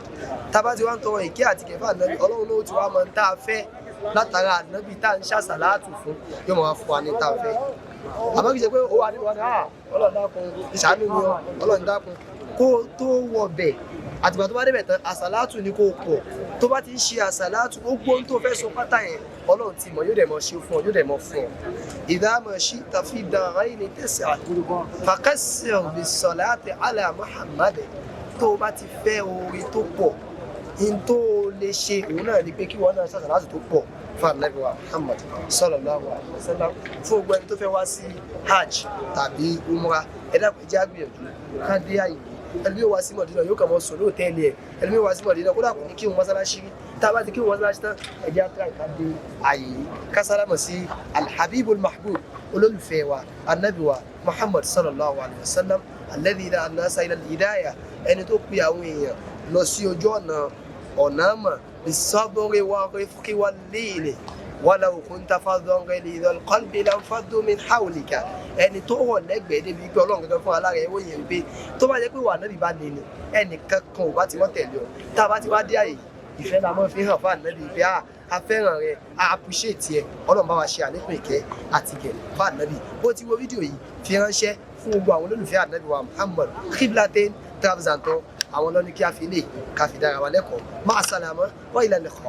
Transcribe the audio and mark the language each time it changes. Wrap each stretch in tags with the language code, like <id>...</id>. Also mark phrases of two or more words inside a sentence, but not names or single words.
<yo>tá a bá ti wá ń tọrọ ìkẹ́ àti ìgẹ̀ fún Ànábì, Ọlọ́run ló ti wá mọ n tá a fẹ́ látara Ànábì tá ń ṣàṣàlátù fún, yóò máa fún wa ní tá a fẹ́. àmọ́ kì í ṣe pé ó wà nínú wa ní Ọlọ́run dákun ìṣàánú mi o, Ọlọ́run dákun. kó tó wọ bẹ̀ àtìgbà tó bá débẹ̀ tán àṣàlátù ni kò pọ̀. tó bá ti ń ṣe àṣàlátù, gbogbo ohun tó fẹ́ sọ pátá yẹn Ọlọ́run ti mọ̀, yóò dẹ̀ mọ̀ ṣe fún ọ, yóò dẹ̀ mọ̀ fún ọ.</yo> <ar>إذا ما شئت في الدارين تسأل فأكثر بالصلاة على محمد.</ar> <yo>tó o bá ti fẹ́ oore tó pọ̀, in tó lè ṣe òun náà ni pé kí wọ́n náà ṣàṣàlátù tó pọ̀ fún Ànábì wa Muhammad</yo> <ar>صلى الله عليه وسلم.</ar> <yo>fún gbogbo ẹni tó fẹ́ wá sí Hajj tàbí Umrah, ẹ dákun jẹ́ á gbìyànjú ká dé àyè. ẹlòmíì wá sí Mọ̀dínà yóò kàn mọ́ sùn lóòtẹ́ẹ̀lì ẹ̀, ẹlòmíì wá sí Mọ̀dínà kódà kò ní kí òun mọ́sálásí rí. tá a bá ti kí òun mọ́sálásí tán, ẹ jẹ́ á try ká dé àyè yìí ká sálámọ̀ sí</yo> <ar>الحبيب المحبوب,</ar> <yo>olólùfẹ́ wa Ànábì wa Muhammad</yo> <ar>صلى الله عليه وسلم, الذي دعا الناس إلى الهداية,</ar> <yo>ẹni tó pe àwọn èèyàn lọ sí ojú ọ̀nà àmà</yo> <ar>بالصبر والرفق واللين ولو كنت فظا غليظ القلب لانفضوا من حولك.</ar> <yo>ẹni tó wọ̀ lẹ́gbẹ̀ẹ́ débi pé Ọlọ́run gẹ́gẹ́ fún alára ẹ̀wọ̀ yẹn wípé tó bá jẹ́ pé wà Ànábì bá lè ní ẹnìkan kan ò bá ti wọ́n tẹ̀lé ọ. tá a bá ti wá dé àyè, ìfẹ́ la máa fi hàn fún Ànábì pé a fẹ́ràn rẹ, a appreciate ẹ. Ọlọ́run bá wa ṣe àlékún ìkẹ́ àti ìgẹ̀ fún Ànábì. bó ti wo fídíò yìí, fi ránṣẹ́ fún gbogbo àwọn olólùfẹ́ Ànábì wa Muhammad. Qiblatyn Travels Tours àwọn lọ́ní kí a fi lè ká fi dára wa lẹ́kọ̀ọ́.</yo> <ar>مع السلامة وإلى اللقاء.</ar>